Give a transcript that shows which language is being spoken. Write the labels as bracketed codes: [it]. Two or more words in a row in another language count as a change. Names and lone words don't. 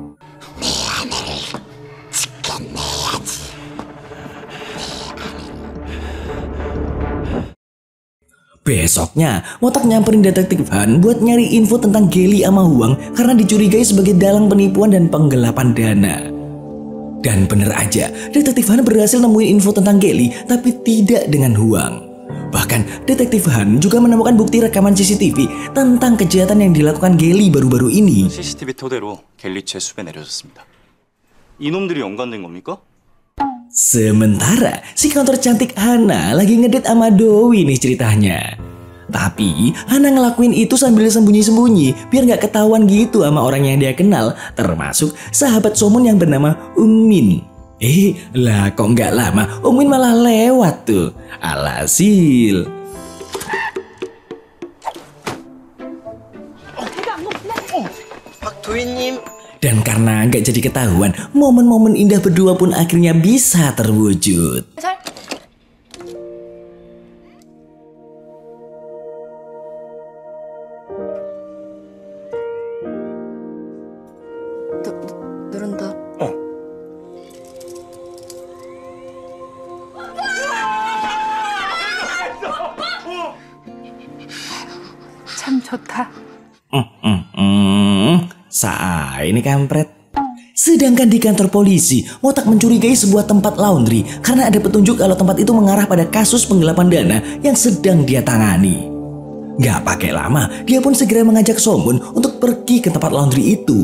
[id] Besoknya, Motak nyamperin detektif Han buat nyari info tentang Geli sama Hwang karena dicurigai sebagai dalang penipuan dan penggelapan dana. Dan bener aja, detektif Han berhasil nemuin info tentang Geli tapi tidak dengan Hwang. Bahkan detektif Han juga menemukan bukti rekaman CCTV tentang kejahatan yang dilakukan Geli baru-baru ini. [ko] CCTV 토대로 갤리체 숲에 내려졌습니다. 이놈들이 연관된 겁니까? [id] Sementara si counter cantik Hana lagi ngedate sama Dowi nih ceritanya. Tapi Hana ngelakuin itu sambil sembunyi-sembunyi biar gak ketahuan gitu sama orang yang dia kenal, termasuk sahabat Somun yang bernama Min. Lah kok gak lama Min malah lewat tuh. Alhasil Pak Dwi-님. dan karena gak jadi ketahuan, momen-momen indah berdua pun akhirnya bisa terwujud. [ko] 누른다. 참 좋다. [id] Ini kampret. Sedangkan di kantor polisi, Motak mencurigai sebuah tempat laundry karena ada petunjuk kalau tempat itu mengarah pada kasus penggelapan dana yang sedang dia tangani. Gak pakai lama, dia pun segera mengajak Somun untuk pergi ke tempat laundry itu.